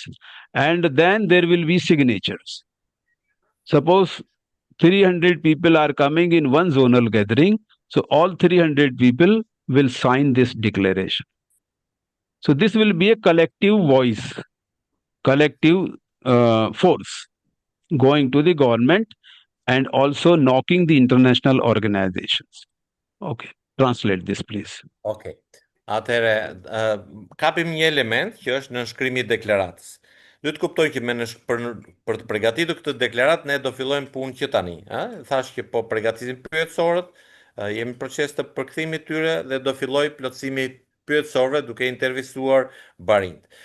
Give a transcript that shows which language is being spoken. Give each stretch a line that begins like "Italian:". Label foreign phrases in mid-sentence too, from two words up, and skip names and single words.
English: And then there will be signatures. Suppose 300 people are coming in one zonal gathering, so all 300 people will sign this declaration. So this will be a collective voice, collective force going to the government and also knocking the international organizations. Okay, translate this, please. Okay.
Albanian: Atëherë, kapim një element që është në shkrimi i deklaratës. Duhet të kuptoj që për të përgatitur këtë deklaratë ne do fillojmë punë që tani, Thash që po përgatisim pyetësorët, jemi në proces të përkthimit tyre dhe do filloj plotësimi pyetësorëve duke intervistuar barinjt.